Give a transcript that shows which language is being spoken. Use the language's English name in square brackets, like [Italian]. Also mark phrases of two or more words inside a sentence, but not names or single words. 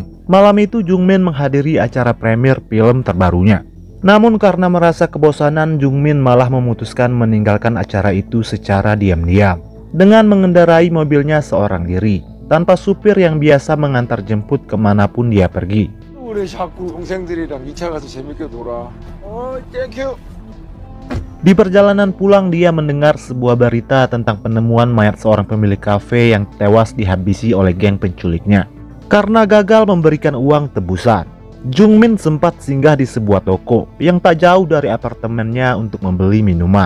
[Indonesian] Malam itu Jung-min menghadiri acara premier film terbarunya. Namun karena merasa kebosanan, Jung-min malah memutuskan meninggalkan acara itu secara diam-diam dengan mengendarai mobilnya seorang diri, tanpa supir yang biasa mengantar jemput kemanapun dia pergi. [Korean] 우리 자꾸 동생들이랑 2차 가서 재밌게 놀아. 땡큐. [Indonesian] Di perjalanan pulang, dia mendengar sebuah berita tentang penemuan mayat seorang pemilik kafe yang tewas dihabisi oleh geng penculiknya karena gagal memberikan uang tebusan. Jung-min sempat singgah di sebuah toko yang tak jauh dari apartemennya untuk membeli minuman.